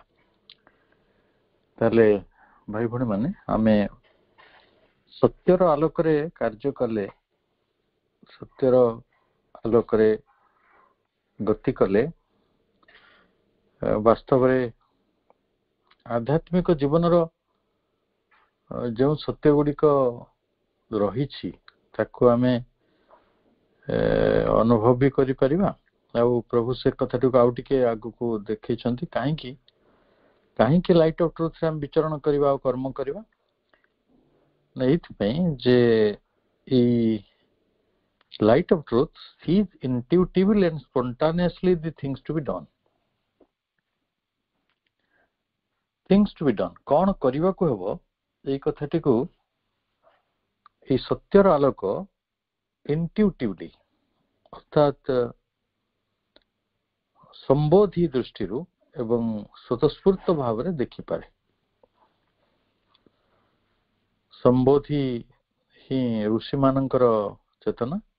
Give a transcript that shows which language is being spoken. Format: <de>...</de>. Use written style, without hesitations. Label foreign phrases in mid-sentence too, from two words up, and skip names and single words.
<or>ତାହେଲେ ଭାଇ ଭଉଣୀ ମାନେ ଆମେ ସତ୍ୟର ଆଲୋକରେ କାର୍ଯ୍ୟ କଲେ, ସତ୍ୟର ଆଲୋକରେ ଗତି କଲେ ବାସ୍ତବରେ ଆଧ୍ୟାତ୍ମିକ ଜୀବନର ଯେଉଁ ସତ୍ୟ ଗୁଡ଼ିକ ରହିଛି ତାକୁ ଆମେ ଅନୁଭବ ବି କରିପାରିବା। ଆଉ ପ୍ରଭୁ ସେ କଥାଟିକୁ ଆଉ ଟିକେ ଆଗକୁ ଦେଖେଇଛନ୍ତି କାହିଁକି</or> <en>light of truthରେ</en> <or>ଆମେ ବିଚରଣ କରିବା ଆଉ କର୍ମ କରିବା। ଏଇଥିପାଇଁ ଯେ ଏଇ</or> <en>light of truth sees intuitively and spontaneously the things to be done. Things to be done,</en> <or>କଣ କରିବାକୁ ହେବ ଏଇ କଥାଟିକୁ ଏଇ ସତ୍ୟର ଆଲୋକ intuitively ଅର୍ଥାତ୍ ସମ୍ବୋଧି ଦୃଷ୍ଟିରୁ ଏବଂ ସ୍ୱତଃସ୍ଫୂର୍ତ୍ତ ଭାବରେ ଦେଖିପାରେ। ସମ୍ବୋଧି ହିଁ ଋଷିମାନଙ୍କର ଚେତନା।</or>